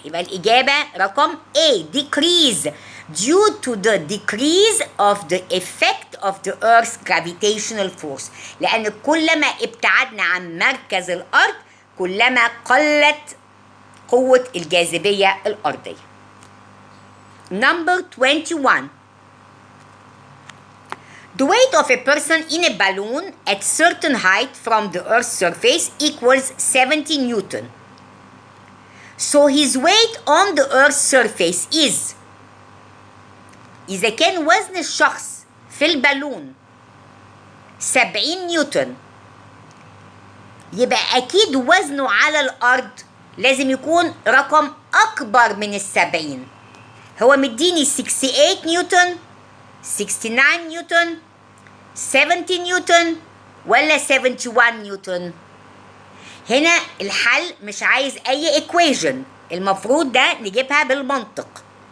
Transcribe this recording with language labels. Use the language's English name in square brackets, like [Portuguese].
[Arabic] يبقى الإجابة رقم [English] A decrease due to the decrease of the effect of the Earth's gravitational force. [Arabic] لأن كلما ابتعدنا عن مركز الأرض كلما قلت قوة الجاذبية الأرضية. [English] Number 21. The weight of a person in a balloon at certain height from the Earth's surface equals 70 Newton. So his weight on the Earth's surface is. [Arabic] إذا كان وزن الشخص في البالون 70 نيوتن يبقى أكيد وزنه على الأرض لازم يكون رقم أكبر من 70. هو مديني 68 نيوتن 69 نيوتن 70 نيوتن ولا 71 نيوتن؟ هنا الحل مش عايز أي equation، المفروض ده نجيبها بالمنطق.